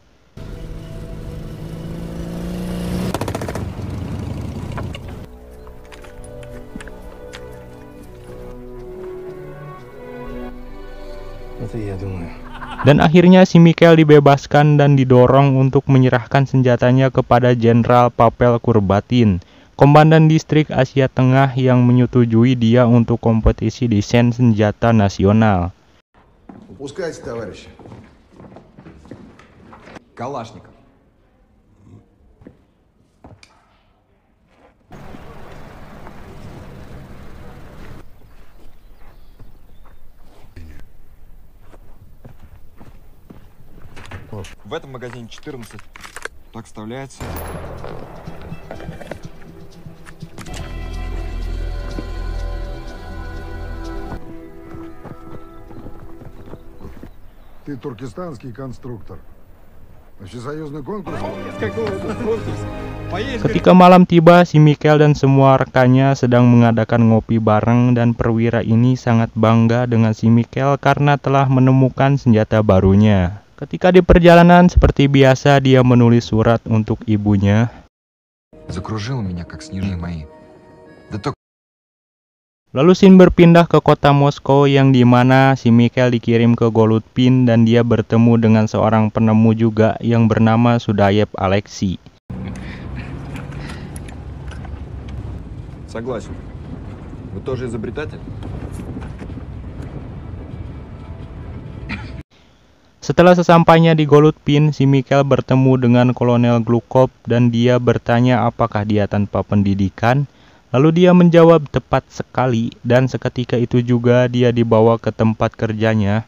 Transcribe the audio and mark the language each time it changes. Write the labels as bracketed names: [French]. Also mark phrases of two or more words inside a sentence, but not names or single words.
[Indonesian] Dan akhirnya si Mikhail dibebaskan dan didorong untuk menyerahkan senjatanya kepada Jenderal Pavel Kurbatin, Komandan Distrik Asia Tengah yang menyetujui dia untuk kompetisi desain senjata nasional. [Russian] Упускайте, товарищи. Калашников. В этом магазине 14. Так вставляется. Ты туркестанский конструктор. Всесоюзный конкурс? [Indonesian] Ketika malam tiba, si Mikhail dan semua rekannya sedang mengadakan ngopi bareng dan perwira ini sangat bangga dengan si Mikhail karena telah menemukan senjata barunya. Ketika di perjalanan, seperti biasa dia menulis surat untuk ibunya. [Russian] Закружил меня, как снежные мои. Да только [Indonesian] Lalu scene berpindah ke kota Moskow yang dimana si Mikhail dikirim ke Golutpin dan dia bertemu dengan seorang penemu juga yang bernama Sudayev Alexei. [Russian] согласен. Вы тоже изобретатель? [Indonesian] Setelah sesampainya di Golutpin, si Mikhail bertemu dengan Kolonel Glukov dan dia bertanya apakah dia tanpa pendidikan. Lalu dia menjawab tepat sekali dan seketika itu juga dia dibawa ke tempat kerjanya.